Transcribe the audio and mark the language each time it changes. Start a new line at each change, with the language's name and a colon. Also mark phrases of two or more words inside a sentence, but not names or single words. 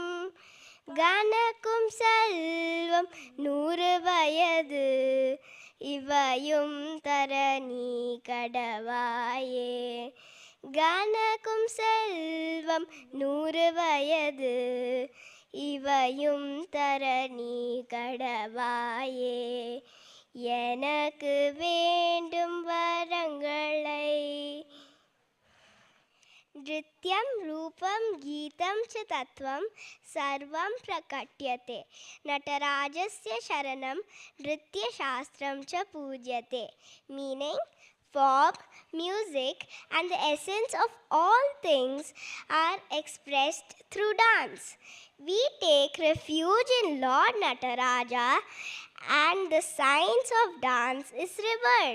Tamil: கணக்கும் செல்வம் 100 வயது இவையும் தர நீ கடவாயே. கணக்கும் செல்வம் 100 வயது இவையும் தர நீ கடவாயே. எனக்கு வேண்டும் வரங்களை.
Sanskrit: नृत्यं रूपं गीतं च तत्त्वं सर्वं प्रकट्यते. नटराजस्य शरणं नृत्यशास्त्रं च पूज्यते.
English: Meaning, folk, music and the essence of all things are expressed through dance. We take refuge in Lord Nataraja and the science of dance is revered.